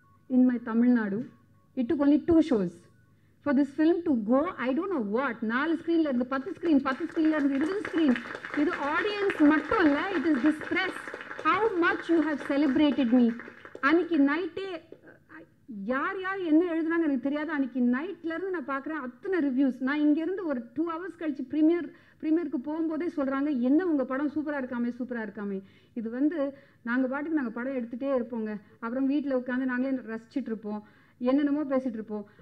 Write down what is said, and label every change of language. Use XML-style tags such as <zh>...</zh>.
<en>In my Tamil Nadu, it took only 2 shows for this film to go. I don't know what,</en> <ta>4 ஸ்க்ரீனில் இருந்து 10 screen, 10 ஸ்க்ரீனில் இருந்து 20 screen. இது audience மட்டும் இல்லை,</ta> <en>it is this press. How much you have celebrated me.</en> <ta>அன்றைக்கி நைட்டே யார் என்ன எழுதுனாங்க எனக்கு தெரியாது. அன்றைக்கி நைட்லேருந்து நான் பார்க்குறேன் அத்தனை ரிவ்யூஸ். நான் இங்கேருந்து ஒரு 2 hours கழிச்சு ப்ரீமியருக்கு போகும்போதே சொல்கிறாங்க, என்ன உங்கள் படம் சூப்பராக இருக்காமே. இது வந்து நாங்கள் படம் எடுத்துகிட்டே இருப்போங்க, அப்புறம் வீட்டில் உட்காந்து நாங்களே ரசிச்சுட்டு இருப்போம், என்னென்னமோ பேசிகிட்டு இருப்போம்.</ta>